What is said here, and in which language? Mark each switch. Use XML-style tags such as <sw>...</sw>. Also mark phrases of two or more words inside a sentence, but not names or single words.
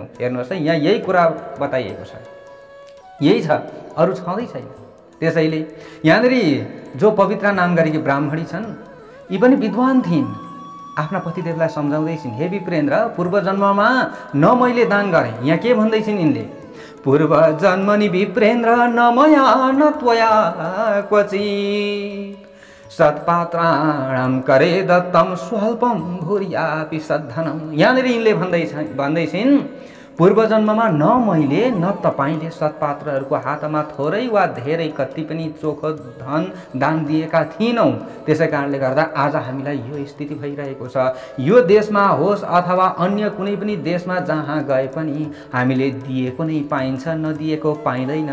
<ne>हेर्नुहोस् है, यहाँ यही कुरा बताइएको छ, यही छ, अरू छँदै छैन। त्यसैले यहाँनिर जो पवित्र नाम गरेकी ब्राह्मणी छन्, यी पनि विद्वान थिइन्। आफ्ना पतिदेवलाई सम्झाउँदैछिन्, हे विप्रेन्द्र, पूर्व जन्ममा न मैले दान गरेँ। यहाँ के भन्दैछिन् यिनले?</ne> <sa>पूर्व जन्मनि विप्रेन्द्र न मया न त्वया क्वचित्, सत्पात्राणां करे दत्तम स्वल्पम भूर्यापि सद्धनम।</sa> <ne>यहाँनिर यिनले भन्दैछिन्, पूर्व जन्ममा न मैले न तपाईले सत्पात्रहरूको हातमा थोरै वा धेरै कति पनि चोखो धन दान दिएका थिएनौँ। त्यसै कारणले गर्दा आज हामीलाई यो स्थिति भइरहेको छ। यो देशमा होस् अथवा अन्य कुनै पनि देशमा जहाँ गए पनि हामीले दिएको नै पाइन्छ, नदिएको पाइँदैन।</ne>